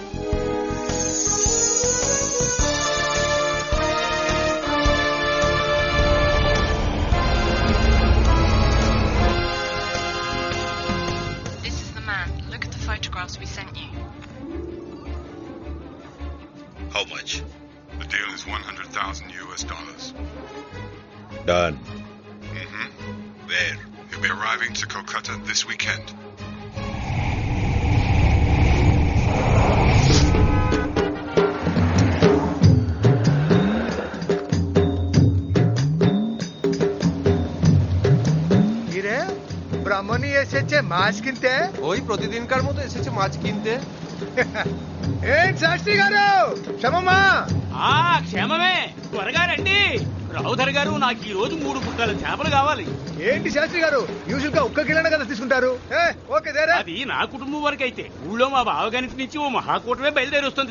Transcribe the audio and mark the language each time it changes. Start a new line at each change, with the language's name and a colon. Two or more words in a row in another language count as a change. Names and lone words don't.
English: This is the man. Look at the photographs we sent you. How much? The deal is $100,000 US. Done. Mm-hmm. Where? He'll be arriving to Kolkata this weekend.
Bangla: ব্রাহ্মণী এসেছে মাছ কিনতে। ওই প্রতিদিনকার মতো এসেছে মাছ কিনতে।
Telugu: ఏం శాస్త్రి గారు క్షమమా? క్షేమమే, త్వరగా రండి. రావుధర్ గారు, నాకు ఈ రోజు 3 బుట్టల చేపలు కావాలి. ఏంటి శాస్త్రి గారు, యూజువల్ గా 1 కిలోనే కదా తీసుకుంటారు? ఓకే దేరా. అది నా కుటుంబం వరకు అయితే, ఊళ్ళో మా బావగారికి నుంచి ఓ మహాకూటమే బయలుదేరి వస్తుంది.